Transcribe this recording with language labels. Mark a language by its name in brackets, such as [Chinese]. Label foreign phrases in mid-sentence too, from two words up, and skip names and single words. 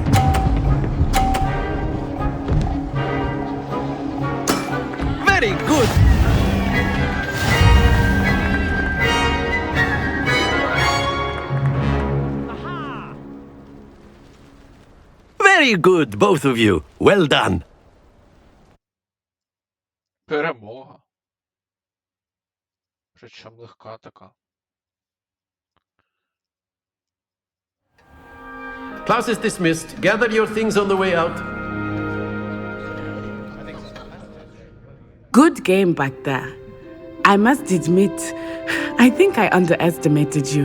[English] Very good. Very good, both of you. Well done. [Ukrainian] Перемога. Причому легка така. [English] Class is dismissed. Gather your things on the way out. Good game back there. I must admit, I think I underestimated you.